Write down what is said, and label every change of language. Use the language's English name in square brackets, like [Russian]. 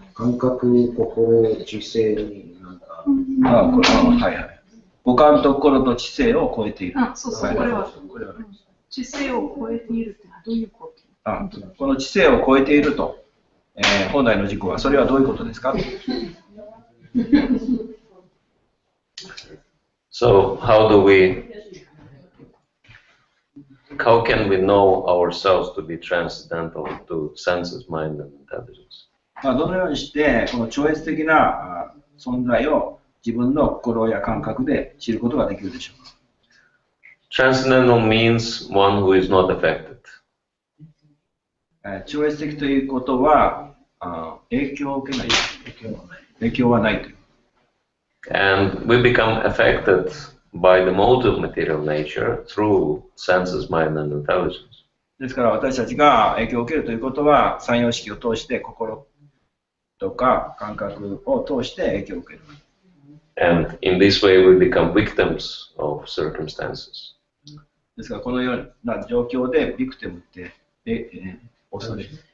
[Japanese] 感覚、心、知性になんか。はいはい。五感と心と知性を超えている。そう、これは。知性を超えているってどういうこと？この知性を超えていると、本来の自己は、それはどういうことですか？ [English] So how can we know ourselves to be transcendental to senses, mind and intelligence? [Japanese] どのようにしてこの超越的な存在を自分の心や感覚で知ることができるでしょうか？ [English] Transcendental means one who is not affected. [Japanese] 超越的ということは影響を受けない。影響はないという。 [English] And we become affected by the motive material nature through senses, mind and intelligence. [Japanese] ですから私たちが影響を受けるということは三様式を通して心とか感覚を通して影響を受ける。 [English] And in this way we become victims of circumstances. [Japanese] ですからこのような状況でビクティムって恐れる。